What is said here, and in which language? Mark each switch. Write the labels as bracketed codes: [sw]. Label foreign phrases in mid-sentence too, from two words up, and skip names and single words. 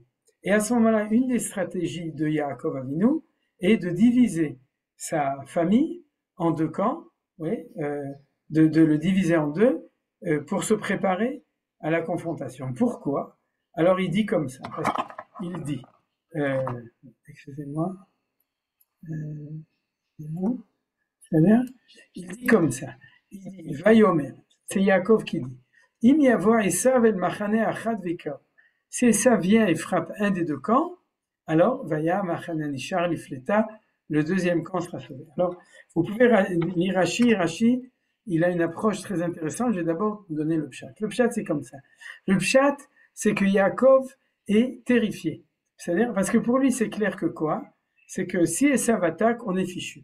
[fr] Et à ce moment-là, une des stratégies de Yaakov Avinu est de diviser sa famille en 2 camps, oui, de le diviser en 2 pour se préparer à la confrontation. Pourquoi? Alors il dit comme ça, parce qu'il dit, excusez-moi, c'est-à-dire, il dit comme ça, il dit, Vayomer, c'est Yaakov qui dit, [he] אם יבוא עשו אל המחנה האחת והכהו. [fr] Si Esav vient et frappe un des 2 camps, alors [he] והיה המחנה הנשאר לפליטה, [fr] le deuxième camp sera sauvé. Alors, vous pouvez lire Rashi, il a une approche très intéressante. Je vais d'abord vous donner le pshat. Le pshat, c'est comme ça. Le pshat, c'est que Yaakov est terrifié. C'est-à-dire, parce que pour lui, c'est clair que quoi? C'est que si Esav attaque, on est fichu.